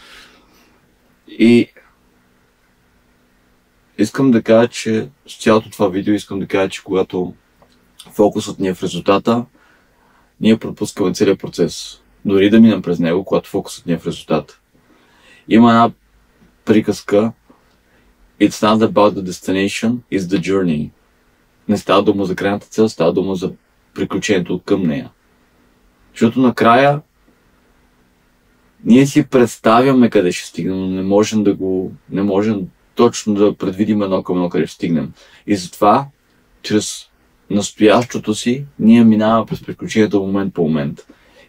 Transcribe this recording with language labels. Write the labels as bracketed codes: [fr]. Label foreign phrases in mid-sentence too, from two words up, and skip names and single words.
[bg] И искам да кажа, че с цялото това видео че когато фокусът ни е в резултата, ние пропускаме целият процес. Дори да минем през него, когато фокусът ни е в резултата. Има една приказка: [en] It's not about the destination, it's the journey. [bg] Не става дума за крайната цел, става дума за приключението към нея. Защото накрая ние си представяме къде ще стигнем, но не можем точно да предвидим едно към едно къде ще стигнем. И затова, чрез настоящото си, ние минаваме през приключението момент по момент.